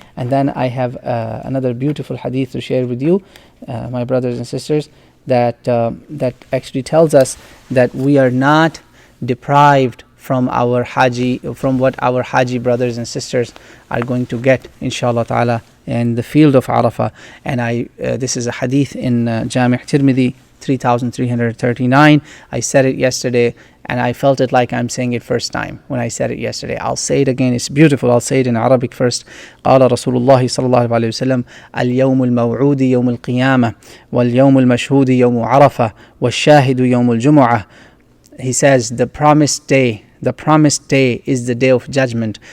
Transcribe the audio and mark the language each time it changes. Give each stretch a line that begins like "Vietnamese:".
English: And then I have another beautiful hadith to share with you, my brothers and sisters, that actually tells us that we are not deprived from what our Haji brothers and sisters are going to get, inshaAllah ta'ala, in the field of Arafah. And this is a hadith in Jami' Tirmidhi 3339. I said it yesterday and I felt it like I'm saying it first time when I said it yesterday. I'll say it again. It's beautiful. I'll say it in Arabic first.
Arabic: قال رسول الله صلى الله عليه وسلم اليوم الموعود يوم القيامة واليوم المشهود يوم عرفة والشاهد يوم الجمعة.
English: He says the promised day is the day of judgment.